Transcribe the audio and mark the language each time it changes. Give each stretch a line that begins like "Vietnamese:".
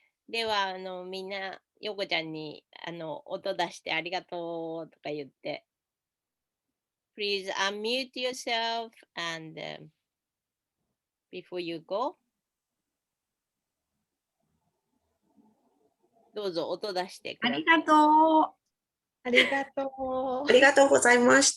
Japanese: では、みんな、ヨコちゃんに、音出してありがとうとか言って。
English: Please unmute yourself and before you go.
Japanese: どうぞ音出してください。ありがとう。ありがとう。ありがとうございまし